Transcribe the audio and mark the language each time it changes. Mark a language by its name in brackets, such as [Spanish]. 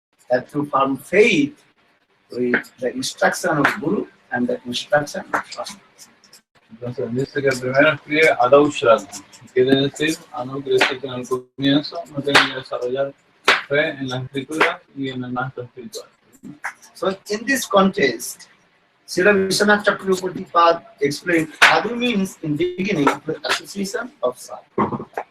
[English] have to form faith with the instruction of Guru and the instruction of Shastra. [Spanish] Entonces dice que primero escribe Adau Shraddha. Quiere decir, Anu quiere decir que en el comienzo no tiene que desarrollar fe en las escrituras y en el maestro espiritual. [English] So in this context, Srila Vishwanath Chakravarti Pad explained Adu means in beginning the association of sadhu.